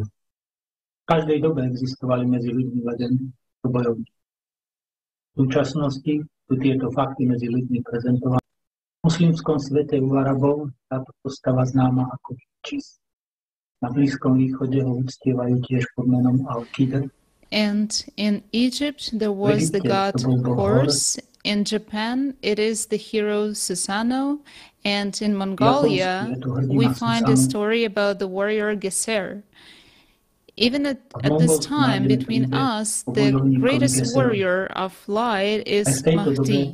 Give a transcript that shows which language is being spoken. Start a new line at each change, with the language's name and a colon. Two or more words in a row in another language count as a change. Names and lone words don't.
Slovak: V každej dobe existovali medzi ľuďmi legendy o bojovníkov. V súčasnosti sú tieto fakty medzi ľuďmi prezentované. V muslimskom svete u Arabov táto postava známa ako Čis. Na Blízkom východe ho uctievajú tiež pod menom Al-Qidr.
English: And in Egypt, there was the god Horus. In Japan, it is the hero Susanoo. And in Mongolia, we find a story about the warrior Geser. Even at this time, between us, the greatest warrior of light is Mahdi.